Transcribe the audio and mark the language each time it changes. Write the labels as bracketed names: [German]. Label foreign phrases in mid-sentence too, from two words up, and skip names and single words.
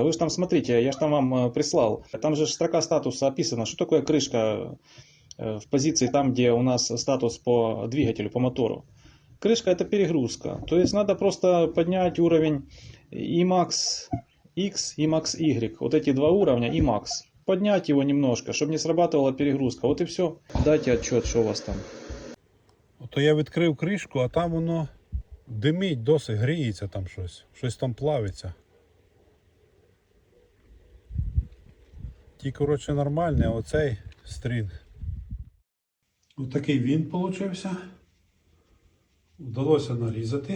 [Russian] Вы же там смотрите, я же там вам прислал. Там же строка статуса описана, что такое крышка в позиции там, где у нас статус по двигателю, по мотору. Крышка это перегрузка. То есть надо просто поднять уровень Emax X, Emax Y. Вот эти 2 уровня Emax. Поднять его немножко, чтобы не срабатывала перегрузка. Вот и все. Дайте отчет, что у вас там. [Ukrainian] Ото я відкрив кришку, а там воно Димить досить, гріється там щось. Щось там плавиться. Ті, коротше, нормальні, а оцей стрінг. Отакий він получився. Вдалося нарізати.